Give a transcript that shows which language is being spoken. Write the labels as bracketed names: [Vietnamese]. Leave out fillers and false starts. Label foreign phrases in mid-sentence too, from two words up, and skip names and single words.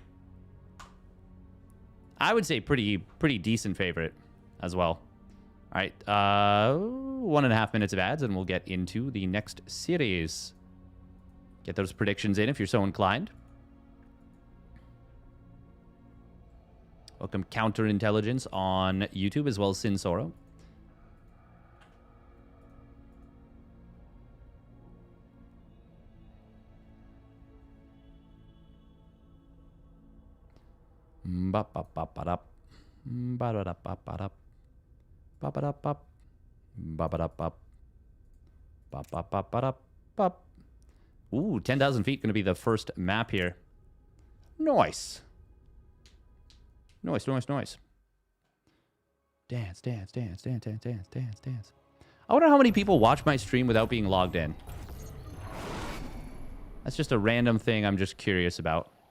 [English] I would say pretty decent favorite as well. All right, 1.5 minutes of ads, and we'll get into the next series. Get those predictions in if you're so inclined. Welcome Counterintelligence on YouTube, as well as Sinsoro. Ba-ba-ba-ba-dap. Ba-da-da-ba-ba-dap. Ba-ba-da-bap. Ba-ba-da-bap. Ba-ba-ba-ba-dap-bap. Ooh, 10,000 feet going to be the first map here. Nice. Nice, nice, nice. Dance, dance, dance, dance, dance, dance, dance, dance. I wonder how many people watch my stream without being logged in. That's just a random thing I'm just curious about.